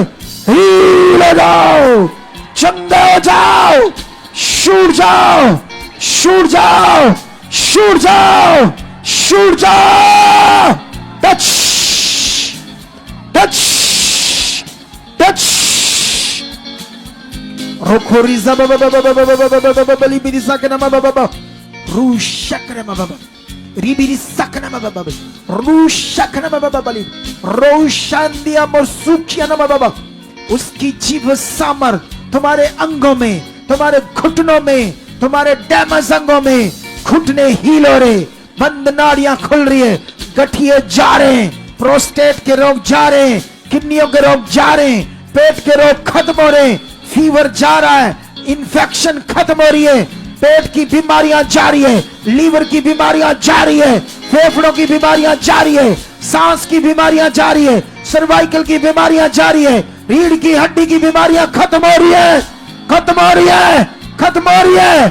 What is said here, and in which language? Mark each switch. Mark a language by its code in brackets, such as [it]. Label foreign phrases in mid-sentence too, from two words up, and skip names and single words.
[hi] हील हो जाओ, चंगे हो जाओ, छूट जाओ, छूट जाओ, छूट जाओ, छूट जाओ। [en] touch touch touch. रोखोरिजा बली बिरी सकना बाबा रू शकना बाबा रिबिरी सकना बाबा रू शकना बाबा बली रोशांदिया मसुखिया ना बाबा। [hi] उसकी जीव सामर्थ तुम्हारे अंगों में, तुम्हारे घुटनों में, तुम्हारे डैमेज अंगों में घुटने हील हो रहे, बंद नाड़ियां खुल रही है, गठिए जा रहे हैं, प्रोस्टेट के रोग जा रहे हैं, किडनियों के रोग जा रहे हैं, पेट के रोग खत्म हो रहे हैं, फीवर जा रहा है, इन्फेक्शन खत्म हो रही है, पेट की बीमारियां जा रही है, लीवर की बीमारियां जा रही है, फेफड़ों की बीमारियां जा रही है, सांस की बीमारियां जा रही है, सर्वाइकल की बीमारियां जा रही है, रीढ़ की हड्डी की बीमारियां खत्म हो रही है, खत्म हो रही है, खत्म हो रही है।